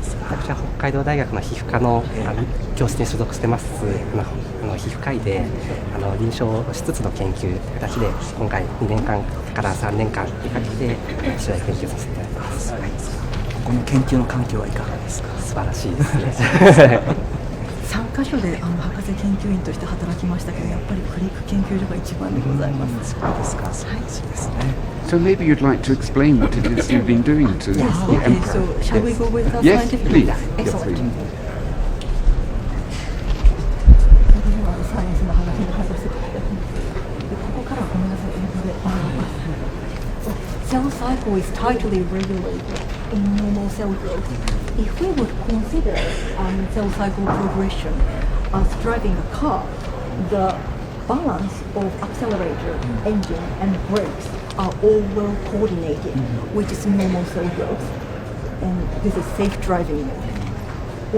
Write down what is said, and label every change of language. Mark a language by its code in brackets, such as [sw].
[ja] 私は北海道大学の皮膚科の教室に所属してます皮膚科医で臨床しつつの研究という形で今回2年間から3年間にかけて取材研究させていただいてます。はい、この研究の環境はいかがですか。素晴らしいですね。 3カ所で博士研究員として働きましたけど、やっぱりクリック研究所が一番でございます。そうですか。そうですね。 [en] So maybe you'd like to explain what it is you've been doing to the Emperor. So shall we go with the Yes, scientific? please. Excellent. [ja] サイエンスの話に話してここからはごめんなさい、英語で。 [en] Cell cycle is tightly regulated in normal cell growth. If we would consider cell cycle progression as driving a car, the balance of accelerator, engine, and brakes are all well coordinated, which is normal cell growth, and this is safe driving mode.